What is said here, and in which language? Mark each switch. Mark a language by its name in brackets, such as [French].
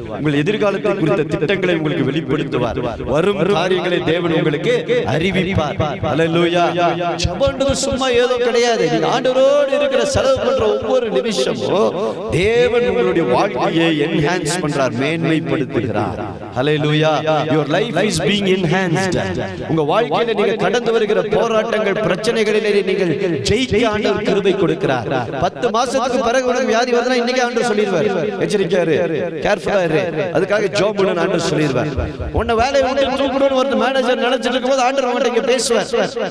[Tamil] உங்கள் எதிர்காலத்தை குறித்த திட்டங்களை உங்களுக்கு வெளிப்படுத்துவார். வரும் காரியங்களை தேவன் உங்களுக்கு அறிவிப்பார். ஹல்லேலூயா. ஜெபம்ன்றது சும்மா ஏதோ கிடையாது. நீங்க ஆண்டவரோடு இருக்கிற செலவு பண்ற ஒவ்வொரு நிமிஷமும் தேவன் உங்களுடைய வாழ்க்கையை என்ஹான்ஸ் பண்றார், மேன்மைப்படுத்துகிறார். ஹல்லேலூயா. [English] your life is being enhanced. [Tamil] உங்க வாழ்க்கையில நீங்க கடந்து வருகிற போராட்டங்கள், பிரச்சனைகளிலே நீங்கள் ஜெயிக்க ஆண்டவர் கிருபை கொடுக்கிறார். 10 மாசத்துக்கு பிறகு உனக்கு வியாதி வருதுன்னா இன்னைக்கு ஆண்டவர் சொல்லிடுவார், எச்சரிக்கையா இரு, கேர்ஃபுல்லா இரு, அதுக்காக ஜாப் பண்ணு ஆண்டவர் சொல்லிடுவார். உன்னை வேலையை விட்டு தூக்கணும்னு ஒரு மேனேஜர் நினைச்சிட்டு இருக்கும்போது ஆண்டவர் உன்கிட்ட பேசுவார்.